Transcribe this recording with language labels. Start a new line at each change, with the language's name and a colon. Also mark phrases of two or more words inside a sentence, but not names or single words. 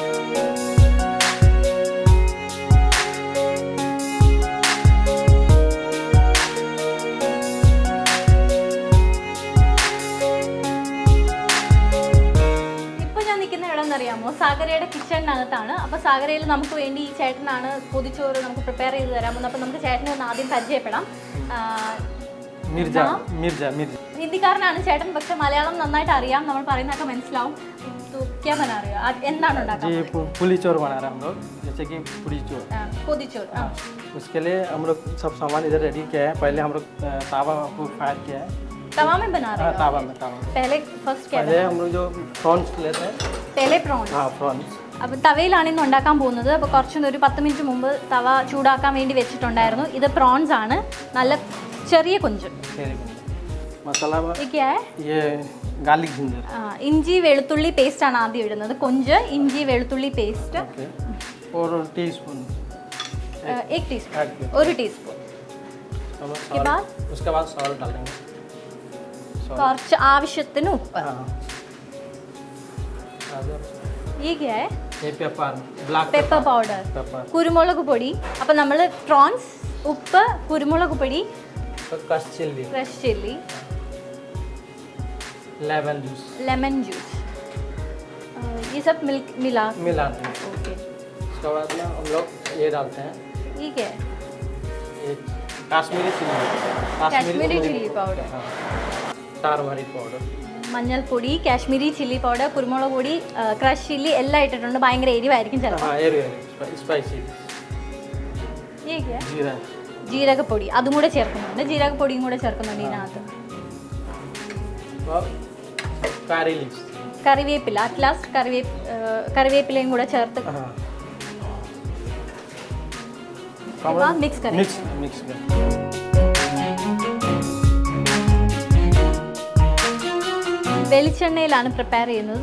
Malayalam: അറിയാമോ, സാഗരയുടെ കിച്ചണിനകത്താണ്. അപ്പോൾ സാഗരയിൽ നമുക്ക് വേണ്ടി ഈ ചേട്ടനാണ് പൊതിച്ചോറ് നമുക്ക് പ്രിപ്പയർ ചെയ്ത് തരാമെന്ന്. അപ്പോൾ നമുക്ക് ചേട്ടനെ ഒന്ന് ആദ്യം പരിചയപ്പെടാം. ഹിന്ദിക്കാരനാണ് ചേട്ടൻ, പക്ഷെ മലയാളം നന്നായിട്ട് അറിയാം, നമ്മൾ പറയുന്നതൊക്കെ മനസ്സിലാവും. എന്താണ് ഉണ്ടാക്കുന്നത്?
Hindi: पुलीचोर बना रहे हैं हम लोग, जैसे कि पुलीचोर, पोदीचोर। उसके लिए हम लोग सब सामान इधर रेडी किया है। पहले हम लोग तावा को फायर किया है। तवा में बना रहे हैं? तावा में। पहले फर्स्ट क्या? पहले हम लोग जो प्रॉन्स लेते हैं, पहले प्रॉन्स। हाँ, प्रॉन्स.
Malayalam: അപ്പോൾ തവയിലാണ് ഇന്ന് ഉണ്ടാക്കാൻ പോകുന്നത്. അപ്പോൾ ഒരു 10 മിനിറ്റ് മുമ്പ് തവ ചൂടാക്കാൻ വേണ്ടി വെച്ചിട്ടുണ്ടായിരുന്നു. ഇത് പ്രോൺസ് ആണ്, നല്ല ചെറിയ കൊഞ്ച്.
English: masala garlic ginger,
Malayalam: ഇഞ്ചി വെളുത്തുള്ളി പേസ്റ്റ് ആണ് ആദ്യം ഇടുന്നത്. കൊഞ്ച്, ഇഞ്ചി വെളുത്തുള്ളി പേസ്റ്റ്, ഒരു ടീസ്പൂൺ, 1 ടീസ്പൂൺ, 1 ടീസ്പൂൺ.
Hindi: उसके बाद सॉल्ट डालेंगे,
Malayalam: കുറച്ച് ആവശ്യത്തിന് ഉപ്പ്.
Hindi: ये क्या है?
English: ये pepper, black pepper powder,
Malayalam: കുരുമുളക് പൊടി. അപ്പോൾ നമ്മൾ പ്രോൺസ്, ഉപ്പ്, കുരുമുളക് പൊടി,
English: crush chilli, lemon juice,
Hindi: ये सब मिलाते हैं. ओके. उसके बाद में हम लोग ये डालते हैं. ये क्या है? ये कश्मीरी चिल्ली पाउडर,
English: turmeric powder,
Malayalam: മഞ്ഞൾപ്പൊടി,
English: Kashmiri chilli powder,
Malayalam: കുരുമുളക് പൊടി,
English: crush chilli
Malayalam: എല്ലാം ഇട്ടിട്ടുണ്ട്. ഭയങ്കര എരിവായിരിക്കും ചിലപ്പോൾ. ജീരകപ്പൊടി അതും കൂടെ ചേർക്കുന്നുണ്ട്. ജീരകപ്പൊടിയും കൂടെ ചേർക്കുന്നുണ്ട് ഇതിനകത്ത്. കറിവേപ്പില, അറ്റ്ലാസ് കറിവേപ്പിലയും കൂടെ ചേർത്ത് മിക്സ് വെളിച്ചെണ്ണയിലാണ് പ്രിപ്പയർ ചെയ്യുന്നത്.